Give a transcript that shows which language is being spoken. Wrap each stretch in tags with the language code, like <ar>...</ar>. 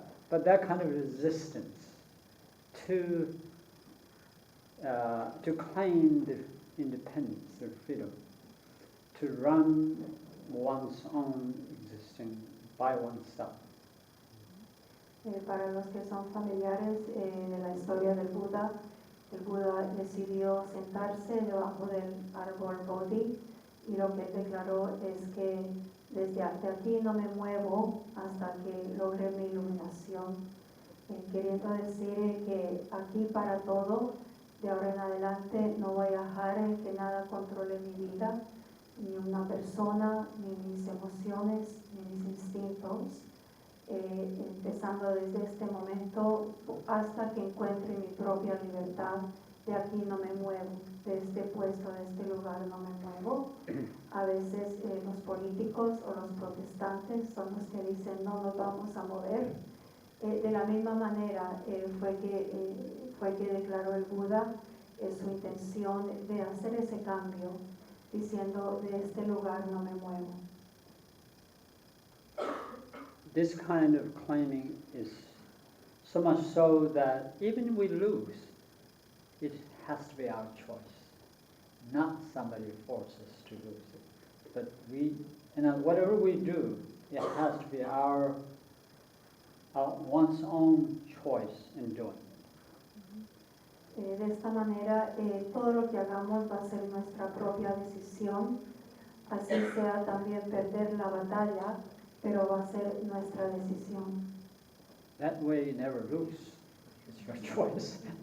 <en>but that kind of resistance to claim the independence, the freedom, to run one's own existing by oneself.</en> <es>Para los que son familiares de la historia del Buda, el Buda decidió sentarse debajo del árbol Bodhi y lo que él declaró es que desde aquí no me muevo hasta que logre mi iluminación, queriendo decir que aquí para todo, de ahora en adelante no voy a dejar que nada controle mi vida, ni una persona, ni mis emociones, ni mis instintos, empezando desde este momento hasta que encuentre mi propia libertad. De aquí no me muevo, de este puesto, de este lugar no me muevo. A veces los políticos o los protestantes son los que dicen no nos vamos a mover. De la misma manera fue que declaró el Buda su intención de hacer ese cambio, diciendo de este lugar no me muevo.</es> <en>This kind of claiming is so much so that even if we lose, it has to be our choice, not somebody forces us to lose it. But whatever we do, it has to be our one's own choice in doing it.</en> <es>De esta manera, todo lo que hagamos va a ser nuestra propia decisión, así sea también perder la batalla, pero va a ser nuestra decisión.</es> <en>That way you never lose. It's your choice.</en>